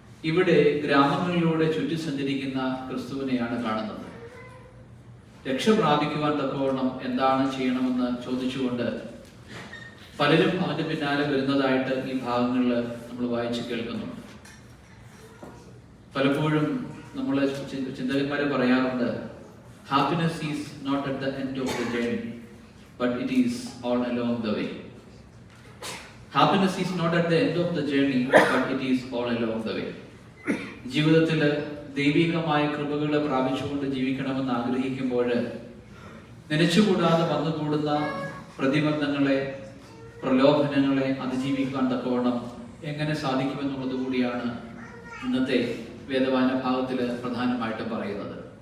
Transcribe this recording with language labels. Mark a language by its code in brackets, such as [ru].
[ml] ഇവിടെ ഗ്രാമങ്ങളിലൂടെ ചുറ്റി സഞ്ചരിക്കുന്ന ക്രിസ്തുവിനെയാണ് കാണുന്നത്. രക്ഷ പ്രാപിക്കുവാൻ തക്കവണ്ണം എന്താണ് ചെയ്യണമെന്ന് ചോദിച്ചുകൊണ്ട് പലരും അവന്റെ പിന്നാലെ വരുന്നതായിട്ട് ഈ ഭാഗങ്ങളിൽ നമ്മൾ വായിച്ചു കേൾക്കുന്നുണ്ട്. പലപ്പോഴും നമ്മളെ ചിന്തകന്മാരെ പറയാറുണ്ട്, [en] happiness is not at the end of the journey, but it is all along the way. Happiness is not at the end of the journey, but it is all along the way. [ml] ജീവിതത്തിൽ ദൈവികമായ കൃപകളെ പ്രാപിച്ചുകൊണ്ട് ജീവിക്കണമെന്ന് ആഗ്രഹിക്കുമ്പോൾ നനച്ചുകൂടാതെ വന്നുകൂടുന്ന പ്രതിബന്ധങ്ങളെ, പ്രലോഭനങ്ങളെ അതിജീവിക്കാൻ തക്കവണ്ണം എങ്ങനെ സാധിക്കുമെന്നുള്ളത് കൂടിയാണ് ഇന്നത്തെ വേദവായന ഭാഗത്തിൽ പ്രധാനമായിട്ട് പറയുന്നത്.